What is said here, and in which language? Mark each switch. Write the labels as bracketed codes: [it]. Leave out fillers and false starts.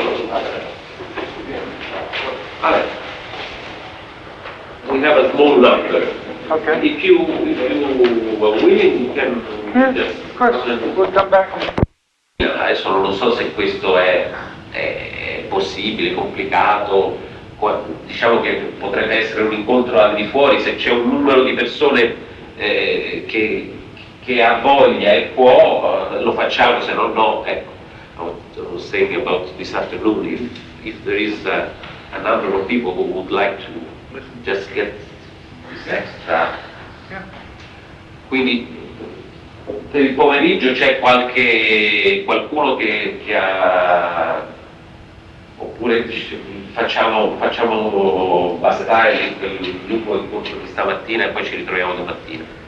[en] Allora, we have a small number. Okay. If you are willing, you can Yes, of course. We'll come back. [it] Adesso non so se questo è possibile, complicato. Diciamo che potrebbe essere un incontro al di fuori, se c'è un numero di persone che ha voglia e può, lo facciamo, se no no. [en] Ecco, I was saying about this afternoon, if there is a number of people who would like to just get this extra. [it] Quindi per il pomeriggio c'è qualcuno che ha, oppure facciamo bastare il gruppo incontro di stamattina e poi ci ritroviamo domattina.